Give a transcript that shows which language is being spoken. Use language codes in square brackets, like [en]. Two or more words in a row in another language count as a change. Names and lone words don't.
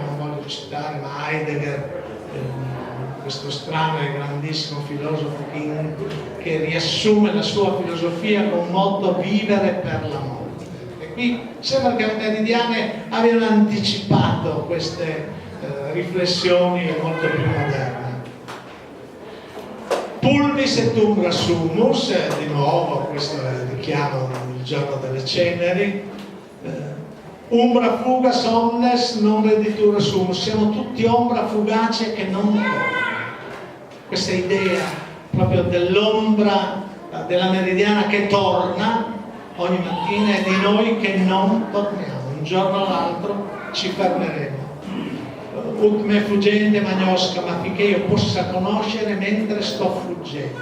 [it] Non voglio citare, ma Heidegger, questo strano e grandissimo filosofo che riassume la sua filosofia con motto vivere per la morte. E qui sembra che le meridiane abbiano anticipato queste riflessioni molto più moderne. [la] Pulvis et umbra sumus, [it] di nuovo questo è il richiamo il giorno delle ceneri. [la] Umbra fugas omnes non reditura sumus, [it] siamo tutti ombra fugace che non torna. Questa idea proprio dell'ombra della meridiana che torna ogni mattina e di noi che non torniamo, un giorno o l'altro ci fermeremo. [la] Ut me fuggente magnosca, [it] ma affinché io possa conoscere mentre sto fuggendo.